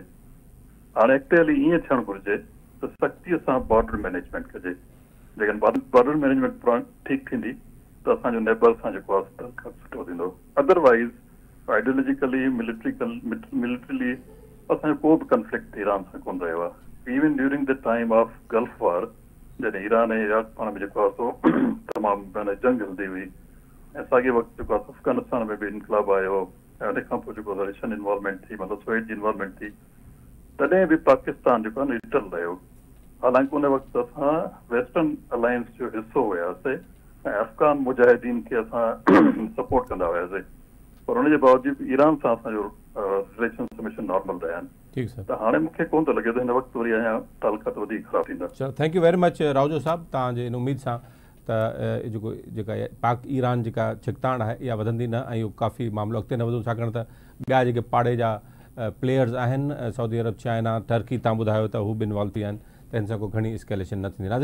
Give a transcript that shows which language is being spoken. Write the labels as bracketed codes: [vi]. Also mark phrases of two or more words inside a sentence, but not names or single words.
[sd] हाणे अॻिते हली ईअं थियणु घुरिजे त सख़्तीअ सां [en] border management [sd] कजे। जेकॾहिं [en] border management [sd] ठीकु थींदी त असांजो नेबर सां जेको आहे सुठो थींदो। [en] otherwise ideologically militarily [sd] असांजो को बि कंफ्लिक्ट ईरान सां कोन रहियो आहे। [en] even during the time of Gulf War, [sd] जॾहिं ईरान ऐं इराक पाण में जेको आहे सो तमामु जंग हलंदी हुई ऐं साॻे वक़्तु जेको आहे अफगानिस्तान में बि इनकलाब आयो ऐं उन खां पोइ जेको [en] Russian involvement [sd] थी, मतिलबु सोवियत जी इन्वॉल्वमेंट थी, तॾहिं बि पाकिस्तान जेको आहे न्यूट्रल रहियो। हालांकि उन वक़्तु असां [en] Western alliance [sd] जो हिसो हुयासीं ऐं अफ़गान मुजाहिदीन खे असां सपोर्ट कंदा हुयासीं, पर उनजे बावजूद ईरान सां असांजो रिलेशन्स हमेशह नॉर्मल रहिया आहिनि। त हाणे मूंखे कोन थो लॻे त हिन वक़्तु वरी अञा तालुकात वधीक ख़राब थींदा। [en] thank you very much [sd] राउजो साहब, तव्हांजे इन उमेद सां त जेका पाक ईरान जेका छिकताण आहे इहा वधंदी न ऐं इहो काफ़ी मामिलो अॻिते न वधो, छाकाणि त ॿिया जेके पाड़े जा प्लेयर्स आहिनि सऊदी अरब, चाइना, टर्की, तव्हां ॿुधायो त हू बि इन्वॉल्व थी विया आहिनि, त हिन सां को घणी एस्केलेशन न थींदी।